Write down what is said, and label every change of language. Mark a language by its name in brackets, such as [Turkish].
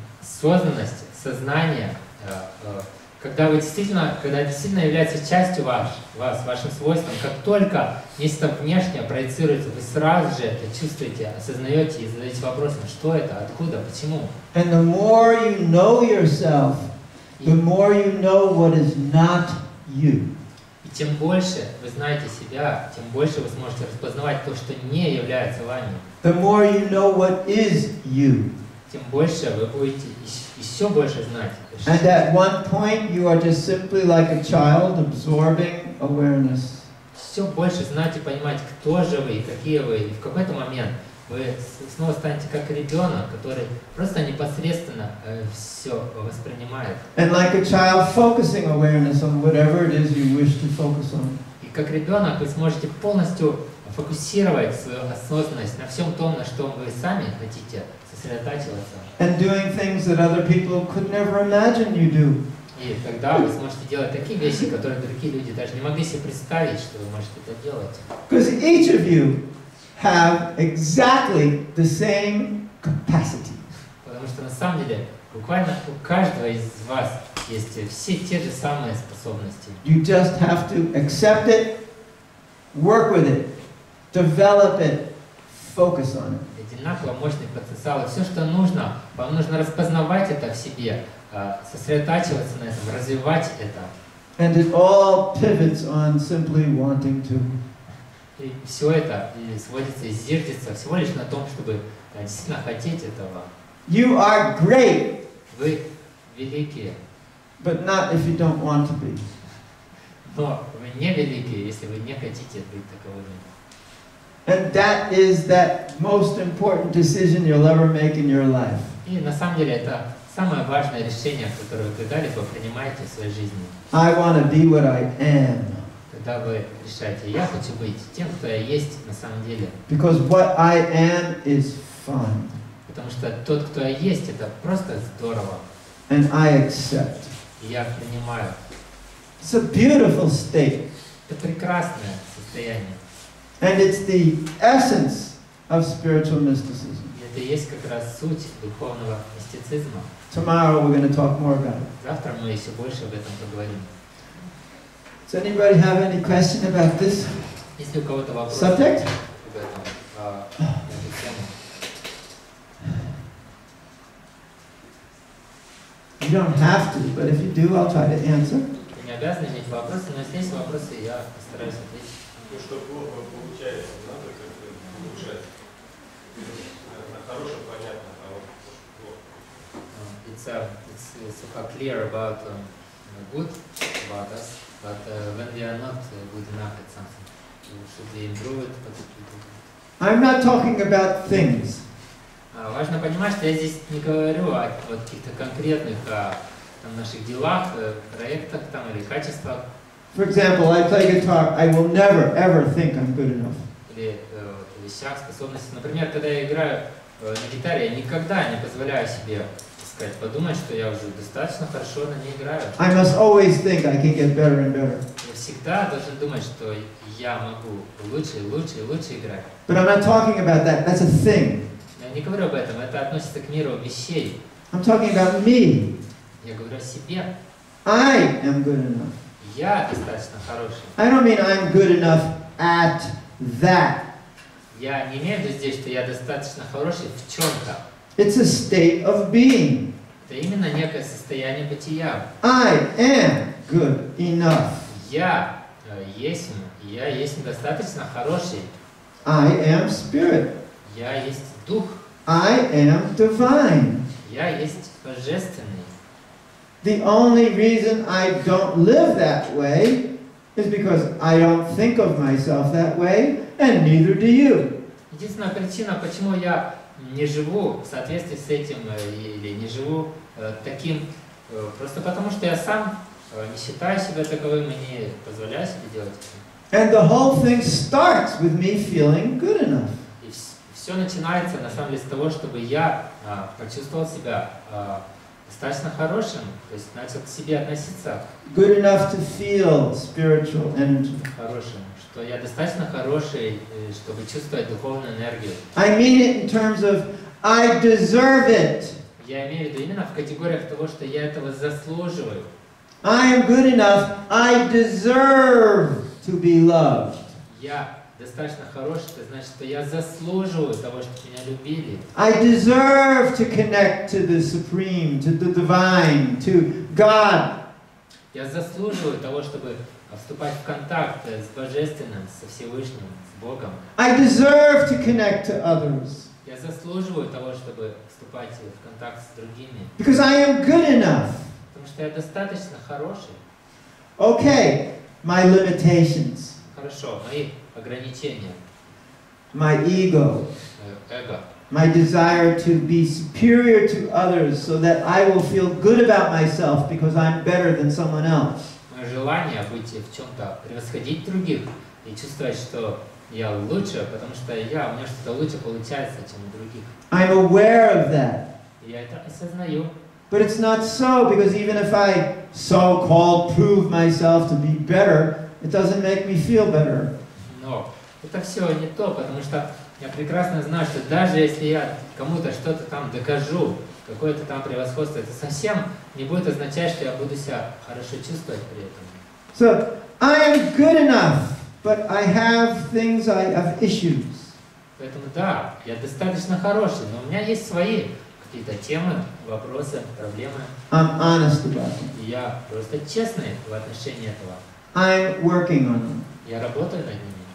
[Russian] Осознанность, сознание, когда это действительно является частью вас, вашим свойством, как только нечто внешнее проецируется, вы сразу же это чувствуете, осознаете и задаете вопросом, что это, откуда, почему. [English] And the more you know yourself, the more you know what is not you. [Russian] И тем больше вы знаете себя, тем больше вы сможете распознавать то, что не является вами. [English] The more you know what is you. [Russian] Тем больше вы будете еще больше знать. [English] And at one point you are just simply like a child absorbing awareness. [Russian] Все больше знать и понимать, кто же вы и какие вы. И в какой-то момент вы снова станете как ребенок, который просто непосредственно все воспринимает. [English] And like a child focusing awareness on whatever it is you wish to focus on. [Russian] И как ребенок вы сможете полностью фокусировать свою осознанность на всем том, на что вы сами хотите сосредотачиваться. [English] And doing things that other people could never imagine you do. [Russian] И тогда вы сможете делать такие вещи, которые другие люди даже не могли себе представить, что вы можете это делать. [English] Because each of you have exactly the same capacity. [Russian] Потому что на самом деле буквально у каждого из вас есть все те же самые способности. [English] You just have to accept it, work with it, develop it, focus on it. [Russian] Одинаково мощный потенциал. И все, что нужно, вам нужно распознавать это в себе, сосредотачиваться на этом, развивать это. [English] And it all pivots on simply wanting to. [Russian] И все это сводится и зиждется всего лишь на том, чтобы действительно хотеть этого. [English] You are great, [Russian] Вы великие, [English] but not if you don't want to be. [Russian] но вы не великие, если вы не хотите быть таковыми. [English] And that is that most important decision you'll ever make in your life. [Russian] И на самом деле это самое важное решение, которое вы когда-либо принимаете в своей жизни. [English] I want to be what I am. [Russian] Когда вы решаете, я хочу быть тем, кто я есть на самом деле. [English] Because what I am is fun. [Russian] Потому что тот, кто я есть, это просто здорово. [English] And I accept. [Russian] И я принимаю. [English] It's a beautiful state. [Russian] Это прекрасное состояние. [English] And it's the essence of spiritual mysticism. [Russian] И это и есть как раз суть духовного мистицизма. [English] Tomorrow we're going to talk more about it. [Russian] Завтра мы еще больше об этом поговорим. [English] Does anybody have any question about this [Russian] Есть ли у кого-то вопросы [English] subject? [Russian] об этом, эту тему? [English] You don't have to, but if you do, I'll try to answer. [Russian] Вы не обязаны иметь вопросы, но если есть вопросы, я постараюсь ответить. То, что плохо получается, надо как-то улучшать. Хорошо, понятно, а вот плохо. [English] It's so clear about good about us, but when we are not good enough at something, should we improve it? I'm not talking about things. [Russian] Важно понимать, что я здесь не говорю о вот каких-то конкретных там, наших делах, проектах там, или качествах. [English] For example, I play guitar. I will never, ever think I'm good enough. [Russian] Или вещах, способностях. Например, когда я играю на гитаре, я никогда не позволяю себе сказать, подумать, что я уже достаточно хорошо на ней играю. [English] I must always think I can get better and better. [Russian] Я всегда должен думать, что я могу лучше и лучше и лучше играть. [English] But I'm not talking about that. That's a thing. [Russian] Я не говорю об этом, это относится к миру вещей. [English] I'm talking about me. [Russian] Я говорю о себе. [English] I am good enough. [Russian] Я достаточно хороший. [English] I don't mean I'm good enough at that. [Russian] Я не имею в виду здесь, что я достаточно хороший в чем-то. [English] It's a state of being. [Russian] Это именно некое состояние бытия. [English] I am good enough. [Russian] Я есть достаточно хороший. [English] I am spirit. [Russian] Я есть дух. [English] I am divine. [Russian] Я есть божественный. [English] The only reason I don't live that way is because I don't think of myself that way, and neither do you. [Russian] Единственная причина, почему я не живу в соответствии с этим или не живу таким, просто потому что я сам не считаю себя таковым и не позволяю себе делать это. [English] And the whole thing starts with me feeling good enough. [Russian] И все начинается на самом деле с того, чтобы я почувствовал себя достаточно хорошим, то есть начал к себе относиться [English] Good enough to feel spiritual energy. [Russian] хорошим, что я достаточно хороший, чтобы чувствовать духовную энергию. [English] I mean it in terms of I deserve it. [Russian] Я имею в виду именно в категориях того, что я этого заслуживаю. [English] I am good enough. I deserve to be loved. [Russian] Я достаточно хороший, это значит, что я заслуживаю того, чтобы меня любили. [English] I deserve to connect to the supreme, to the divine, to God. [Russian] Я заслуживаю того, чтобы вступать в контакт с Божественным, со Всевышним, с Богом. [English] I deserve to connect to others. [Russian] Я заслуживаю того, чтобы вступать в контакт с другими. [English] Because I am good enough. [Russian] Потому что я достаточно хороший. [English] Okay, my limitations, [Russian] Хорошо, мои ограничения, [English] my ego, [Russian] эго, [English] my desire to be superior to others so that I will feel good about myself because I'm better than someone else. [Russian] мое желание быть в чем-то превосходить других и чувствовать, что я лучше, потому что у меня что-то лучше получается, чем у других. [English] I'm aware of that. [Russian] И я это осознаю. [English] But it's not so, because even if I so-called prove myself to be better, it doesn't make me feel better. [Russian] Но это все не то, потому что я прекрасно знаю, что даже если я кому-то что-то там докажу, какое-то там превосходство, это совсем не будет означать, что я буду себя хорошо чувствовать при этом. [English] So, I am good enough, but I have things, I have issues. [Russian] Поэтому да, я достаточно хороший, но у меня есть свои какие-то темы, вопросы, проблемы. [English] I'm honest about them. [Russian] И я просто честный в отношении этого. [English] I'm working on them. [Russian] Я работаю над ними.